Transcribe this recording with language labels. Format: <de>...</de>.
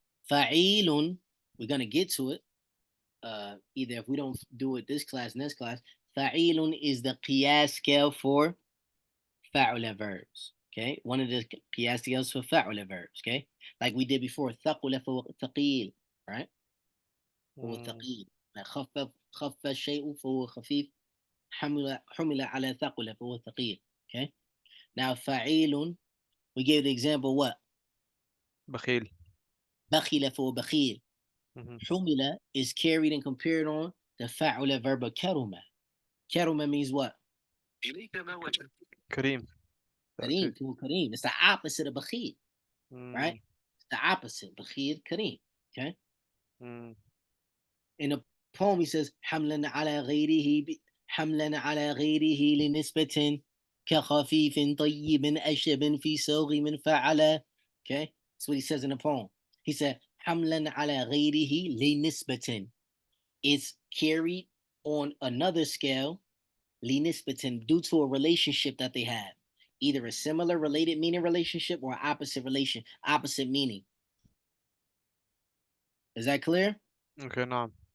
<en>Fa'ilun, we're gonna get to it. Either if we don't do it this class, next class, fa'ilun is the qiyas scale for fa'ula verbs. Okay, one of the qiyas scales for fa'ula verbs. Okay, like we did before, thaqula for thaqil, right? For Mm. thaqil.</en> <ar>Like خف الشيء فهو خفيف حمل على ثقل فهو ثقيل.</ar> <en>Okay. Now fa'ilun, we gave the example what?</en> <ar>بخيل. بخل فهو بخيل. Mhm.</ar> <en>حمل is carried and compared on the fa'ula verb karuma. Karuma means what?</en> <ar>كريم.</ar> <en>That's Kareem, it. Kareem. It's the opposite of bakhil, right? Mm. It's the opposite. Bakhil, Kareem. Okay. Mm. In the poem, he says,</en> <ar>حملا على غيره حملا على غيره لنسبة كخفيف طيب أشب في سوغ من فعل.</ar> <en>Okay. That's what he says in the poem. He said,</en> <ar>حملا على غيره لنسبة.</ar> <en>It's carried on another scale linisbatin due to a relationship that they have, either a similar related meaning relationship or opposite meaning. Is that clear? Okay. نعم.</en>